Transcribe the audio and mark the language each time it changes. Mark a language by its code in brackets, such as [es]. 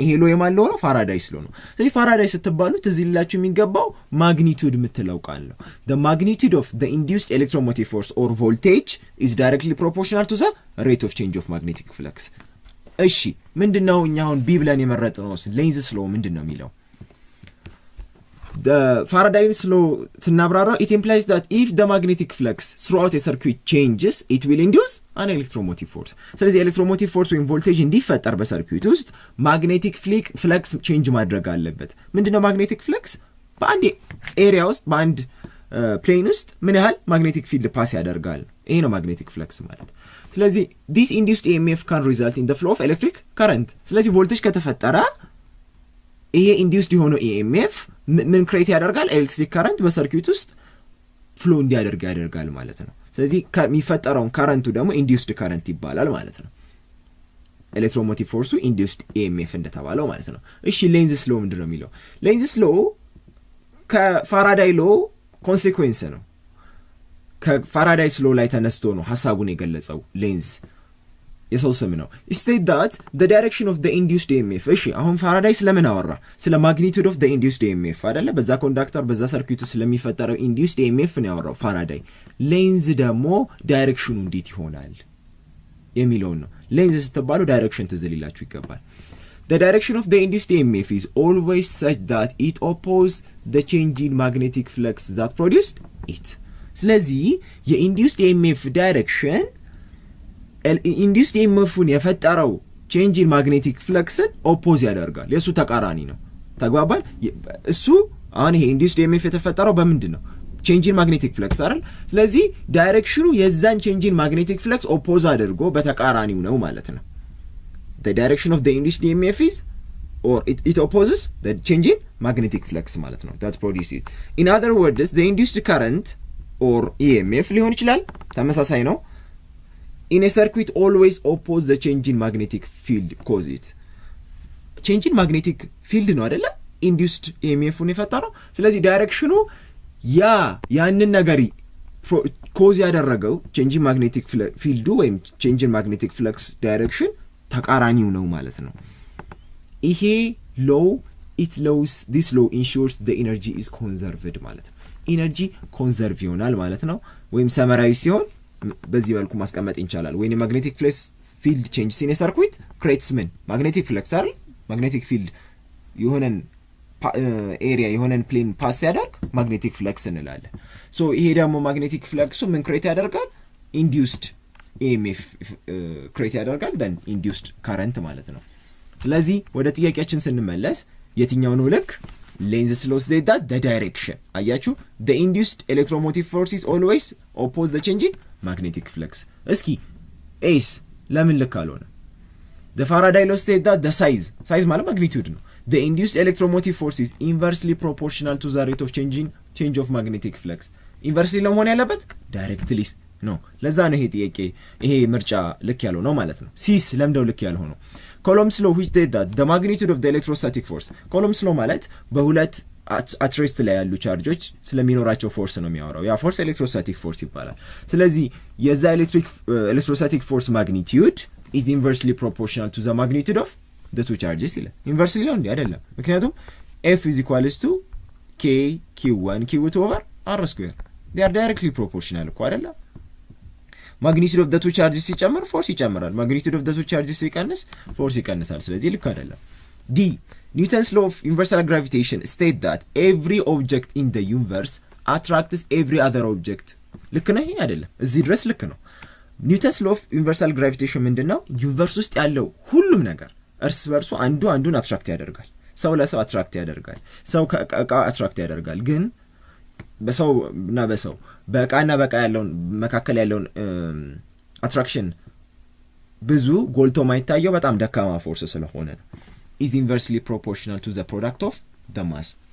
[am] ይሄ ሎ የማለው ነው ፋራዳይስ ሎ ነው። ስለዚህ ፋራዳይስ ስትባሉ ትዝ ይላችሁ የሚገባው ማግኒቱድ የምትለው ቃል ነው። [en] the magnitude of the induced electromotive force or voltage is directly proportional to the rate of change of magnetic flux። [am] እሺ ምንድነው እኛ አሁን ቢ ብለን የመረጥነው ሌንዝስ ሎ ምንድነው የሚለው? [en] the Faraday's law ስናብራራ it implies that if the magnetic flux throughout a circuit changes it will induce an electromotive force። [am] ስለዚህ electromotive force ወይም voltage እንዲፈጠር በሰርኪዩት ውስጥ magnetic flux change ማድረግ አለበት። [en] ምንድነው magnetic flux? [am] በአንድ ኤሪያ ውስጥ በአንድ ፕሌን ውስጥ ምን ያህል magnetic field ፓስ ያደርጋል። ይሄ ነው magnetic flux ማለት። ስለዚህ [en] this induced EMF can result in the flow of electric current። [am] ስለዚህ voltage ከተፈጠረ ይሄ ኢንዲዩስድ የሆነው ኢኤምኤፍ ምን ክሬት ያደርጋል? ኤሌክትሪክ ካረንት በሰርኪዩት ውስጥ ፍሎ እንዲያደርግ ያደርጋል ማለት ነው። ስለዚህ የሚፈጠረውን ካረንቱ ደግሞ ኢንዲዩስድ ካረንት ይባላል ማለት ነው። ኤሌክትሮሞቲቭ ፎርሱ ኢንዲዩስድ ኢኤምኤፍ እንደተባለው ማለት ነው። እሺ ሌንዝስ ሎ ምንድነው የሚለው? ሌንዝስ ሎ ከፋራዳይ ሎ ኮንሲኩዌንስ ነው። ከፋራዳይስ ሎ ላይ ተነስቶ ነው ሐሳቡን የገለጸው። ሌንዝ የሰው ስም ነው። [en] state that the direction of the induced EMF [am] እሺ አሁን ፋራዳይ ስለምን አወራ? [en] ስለ magnitude of the induced EMF አይደለ? [am] በዛ ኮንዳክተር በዛ ሰርኪዩት ስለሚፈጠረው induced EMF ነው ያወራው ፋራዳይ። ሌንዝ ደግሞ ዳይሬክሽኑ እንዴት ይሆናል የሚለው ነው። ሌንዝ ስትባሉ ዳይሬክሽን ትዝ ሊላችሁ ይገባል። [en] the direction of the induced EMF is always such that it opposes the change in magnetic flux that produced it። [am] ስለዚህ የኢንዲዩስድ EMF ዳይሬክሽን ኢንዲዩስድ ኢኤምኤፍን የፈጠረው ቼንጅ ኢን ማግኔቲክ ፍለክስን ኦፖዝ ያደርጋል። የሱ ተቃራኒ ነው። ተግባባል? እሱ አሁን ይሄ ኢንዲዩስድ ኢኤምኤፍ የተፈጠረው በምንድን ነው? ቼንጅ ኢን ማግኔቲክ ፍለክስ አይደል? [en] ስለዚህ ዳይሬክሽኑ የዛን ቼንጅ ኢን ማግኔቲክ ፍለክስ ኦፖዝ አድርጎ በተቃራኒው ነው ማለት ነው። the direction of the induced EMF is or it opposes the change in magnetic flux ማለት ነው that produces it. in other words the induced current or EMF [am] ሊሆን ይችላል ተመሳሳይ ነው [en] in a circuit always oppose the change in magnetic field cause it change in magnetic field [am] ነው አይደለ induced EMF ነው የፈጠረው። ስለዚህ ዳይሬክሽኑ ያንን ነገር ኮዝ ያደረገው change in magnetic field ወይም change in magnetic flux direction ተቃራኒው ነው ማለት ነው። ይሄ law [en] this law ensures the energy is conserved [am] ማለት ነው። ኢነርጂ ኮንዘርቭ ይሆናል ማለት ነው። ወይም ሰመራዊ ሲሆን በዚህ መልኩ ማስቀመጥ እንችላለን። ወይ magnetic field changes in a circuit creates magnetic flux አይደል? magnetic field የሆነን ኤሪያ የሆነን ፕሌን ፓስ ያደርግ magnetic flux እንላለን። ሶ ይሄ ደግሞ magnetic flux ምን ክሬት ያደርጋል? induced EMF ክሬት ያደርጋል then induced current ማለት ነው። ስለዚህ ወደ ጥያቄያችን ስንመለስ የትኛው ነው ልክ? [en] Lenz's law says that the direction አያችሁ the induced electromotive force is always oppose the change in magnetic flux። [am] እስኪ ኤስ ለምን ልክ አልሆነ? [en] the Faraday law states that the size ማለት magnitude ነው, the induced electromotive force is inversely proportional to the rate of change of magnetic flux. [am] inversely ለመሆን ያለበት directly ነው። ለዛ ነው ይሄ ጥያቄ ይሄ ምርጫ ልክ ያለው ነው ማለት ነው። ሲስ ለምደው ልክ ያለው ነው። [en] Coulomb's law which states that the magnitude of the electrostatic force. [am] Coulomb's law ማለት በሁለት at rest ላይ ያሉ ቻርጆች ስለሚኖራቸው ፎርስ ነው የሚያወራው። ያ ፎርስ ኤሌክትሮስታቲክ ፎርስ ይባላል። ስለዚህ የዛ ኤሌክትሮስታቲክ ፎርስ ማግኒቲዩድ [en] is inversely proportional to the magnitude of the two charges [am] ይላል። ኢንቨርስሊ ነው እንዴ? [en] አይደለም። ምክንያቱም F is equals to K Q1 Q2 over R square. They are directly proportional እኮ አይደለም። [am] magnitude of the two charges ሲጨምር ፎርስ ይጨምራል። magnitude of the two charges ሲቀንስ ፎርስ ይቀንሳል። ስለዚህ ልክ አይደለም። [en] D Newton's law of universal gravitation states that every object in the universe attracts every other object. [am] ልክ ነው ይሄ አይደለም? እዚህ ድረስ ልክ ነው። ኒውተንስ ሎ ኦፍ ዩኒቨርሳል ግራቪቴሽን ምንድነው? ዩኒቨርስ ውስጥ ያለው ሁሉም ነገር እርስ በርሱ አንዱን አትራክት ያደርጋል። ሰው ለሰው አትራክት ያደርጋል። ሰው ከእቃ አትራክት ያደርጋል። ግን በሰውና በሰው በእቃና በእቃ ያለውን መካከል ያለውን አትራክሽን ብዙ ጎልቶ ማይታየው በጣም ደካማ ፎርስ ስለሆነ ነው። [en] is inversely proportional to the product of the mass.